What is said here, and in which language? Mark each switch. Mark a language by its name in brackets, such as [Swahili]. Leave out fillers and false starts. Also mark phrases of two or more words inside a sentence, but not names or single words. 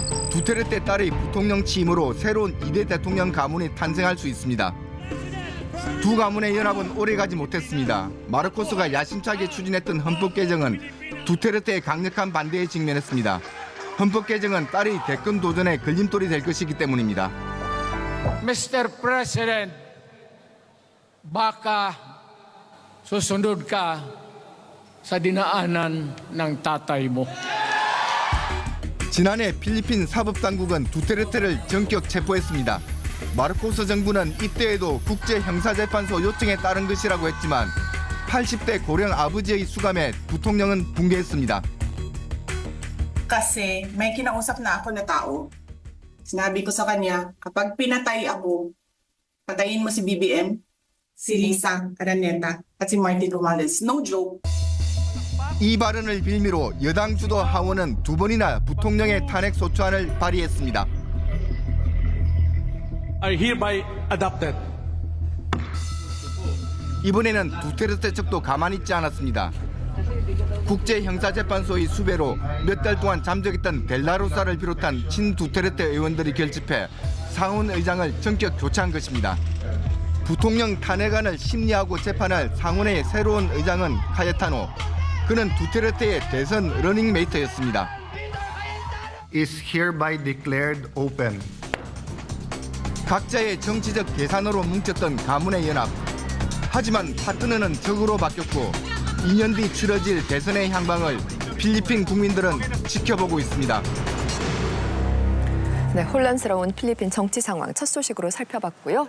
[Korean] 두테르테 딸의 부통령 취임으로 새로운 2대 대통령 가문이 탄생할 수 있습니다. 두 가문의 연합은 오래가지 못했습니다. 마르코스가 야심차게 추진했던 헌법 개정은 두테르테의 강력한 반대에 직면했습니다. 헌법 개정은 딸의 대권 도전에 걸림돌이 될 것이기 때문입니다. [English] Mr. [Filipino] President, baka susunod ka sa dinaanan ng tatay mo. [Korean] 지난해 필리핀 사법당국은 두테르테를 전격 체포했습니다. 마르코스 정부는 이때에도 국제형사재판소 요청에 따른 것이라고 했지만 80대 고령 아버지의 수감에 부통령은 붕괴했습니다. [Filipino] Kasi may kinausap na ako na tao. Sinabi ko sa kanya, kapag pinatay ako, patayin mo si BBM, si Lisa Araneta at si Martin Romualdez. [English] No joke. [Korean] 이 발언을 빌미로 여당 주도 하원은 2번이나 부통령의 탄핵 소추안을 발의했습니다. [English] Are hereby adopted. [Korean] 이번에는 두테르테 측도 가만히 있지 않았습니다. 국제형사재판소의 수배로 몇 달 동안 잠적했던 델라루사를 비롯한 친두테르테 의원들이 결집해 상원 의장을 전격 교체한 것입니다. 부통령 탄핵안을 심리하고 재판할 상원의 새로운 의장은 카예타노. 그는 두테르테의 대선 러닝메이트였습니다. [English] Is hereby declared open. [Korean] 각자의 정치적 계산으로 뭉쳤던 가문의 연합. 하지만 파트너는 적으로 바뀌었고 2년 뒤 치러질 대선의 향방을 필리핀 국민들은 지켜보고 있습니다. 네, 혼란스러운 필리핀 정치 상황 첫 소식으로 살펴봤고요.